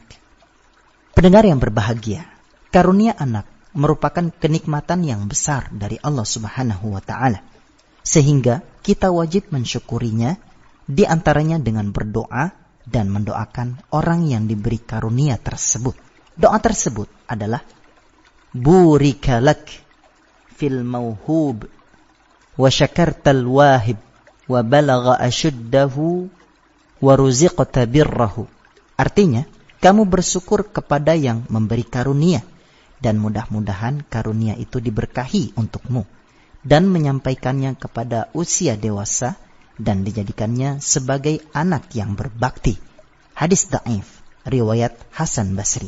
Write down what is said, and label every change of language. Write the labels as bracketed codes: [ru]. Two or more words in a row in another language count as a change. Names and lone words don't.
[id] Pendengar yang berbahagia, karunia anak merupakan kenikmatan yang besar dari Allah [ar] سبحانه وتعالى. [id] Sehingga kita wajib mensyukurinya, di antaranya dengan berdoa dan mendoakan orang yang diberi karunia tersebut. Doa tersebut adalah [ar] بورك لك في الموهوب وشكرت الواهب وبلغ أشده ورزقت بره. [id] Artinya, kamu bersyukur kepada yang memberi karunia dan mudah-mudahan karunia itu diberkahi untukmu dan menyampaikannya kepada usia dewasa dan dijadikannya sebagai anak yang berbakti. Hadis dhaif riwayat Hasan Basri.